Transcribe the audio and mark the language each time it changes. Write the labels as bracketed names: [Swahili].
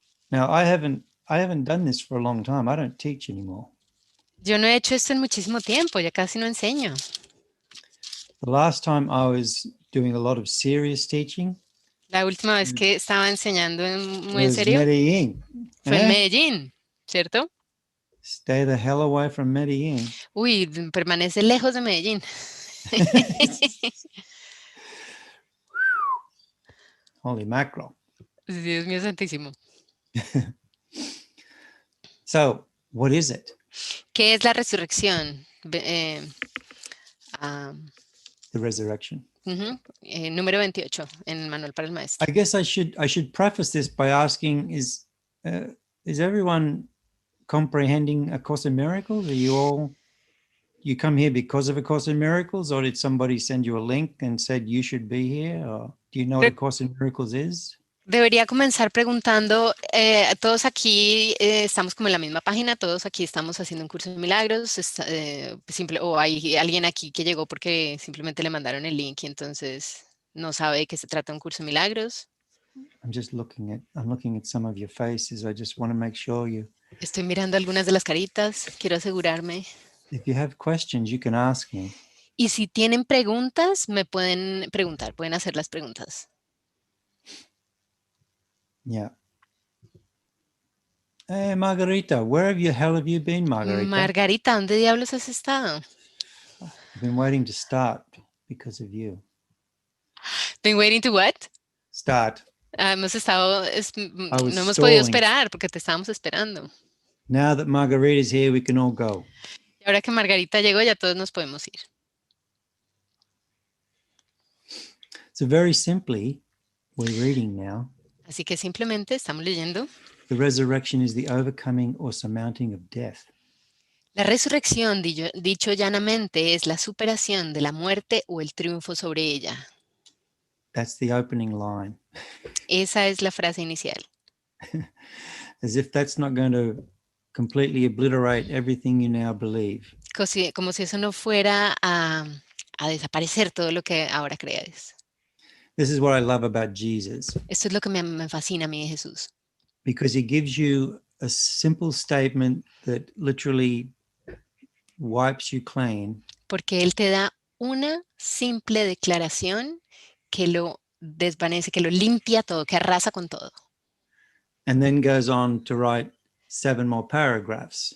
[English] Now, I haven't done this for a long time. I don't teach anymore. [Spanish] Yo no he hecho esto en muchísimo tiempo, ya casi no enseño. [English] The last time I was doing a lot of serious teaching. [Spanish] La última vez que estaba enseñando muy en [English] was [Spanish] serio Medellín. fue en Medellín, ¿cierto? [English] Stay the hell away from Medellín. [Spanish] Uy, permanece lejos de Medellín. [English] Holy mackerel. [Spanish] Dios mío santísimo. [English] So, what is it? [Spanish] ¿Qué es la resurrección? [English] The resurrection. [Spanish] Número 28 en el manual para el maestro. [English] I guess I should preface this by asking: Is everyone comprehending A Course in Miracles? Are you come here because of A Course in Miracles, or did somebody send you a link and said you should be here? Or do you know what A Course in Miracles is? [Spanish] Debería comenzar preguntando, todos aquí estamos como en la misma página, todos aquí estamos haciendo un curso de milagros, o hay alguien aquí que llegó porque simplemente le mandaron el link y entonces no sabe de qué se trata un curso de milagros. [English] I'm looking at some of your faces. I just want to make sure you. [Spanish] Estoy mirando algunas de las caritas, quiero asegurarme. [English] If you have questions, you can ask me. [Spanish] Y si tienen preguntas, me pueden preguntar, pueden hacer las preguntas. [English] Yeah. Hey, Margarita, where the hell have you been, Margarita? [Spanish] Margarita, ¿dónde diablos has estado? [English] I've been waiting to start because of you. Been waiting to what? Start. [Spanish] Hemos estado, [English] I was [Spanish] no hemos podido [English] stalling. [Spanish] esperar porque te estábamos esperando. [English] Now that Margarita's here, we can all go. [Spanish] Y ahora que Margarita llegó, ya todos nos podemos ir. [English] So very simply, we're reading now. [Spanish] Así que simplemente estamos leyendo. [English] The resurrection is the overcoming or surmounting of death. [Spanish] La resurrección, dicho llanamente, es la superación de la muerte o el triunfo sobre ella. [English] That's the opening line. [Spanish] Esa es la frase inicial. [English] As if that's not going to completely obliterate everything you now believe. [Spanish] Como si eso no fuera a desaparecer todo lo que ahora crees. [English] This is what I love about Jesus. [Spanish] Esto es lo que me fascina a mí de Jesús. [English] Because he gives you a simple statement that literally wipes you clean. [Spanish] Porque Él te da una simple declaración que lo desvanece, que lo limpia todo, que arrasa con todo. [English] And then goes on to write 7 more paragraphs.